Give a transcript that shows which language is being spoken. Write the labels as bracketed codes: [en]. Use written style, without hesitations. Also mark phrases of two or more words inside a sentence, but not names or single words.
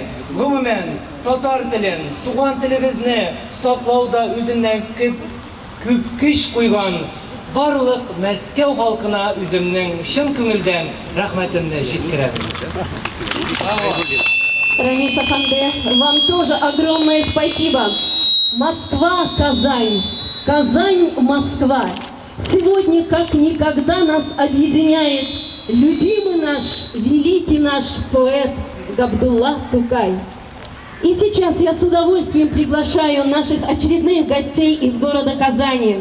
[tt] Гомумән, татар телен, туган телебезне саклауда үзеннән күп көч куйган барлык Мәскәү халкына үземнең чын күңелдән рәхмәтемне җиткерәм. Рамис Афанде, [ru] вам тоже огромное спасибо. Москва, Казань, Казань, Москва. Сегодня как никогда нас объединяет любимый наш, великий наш поэт Габдулла Тукай. И сейчас я с удовольствием приглашаю наших очередных гостей из города Казани.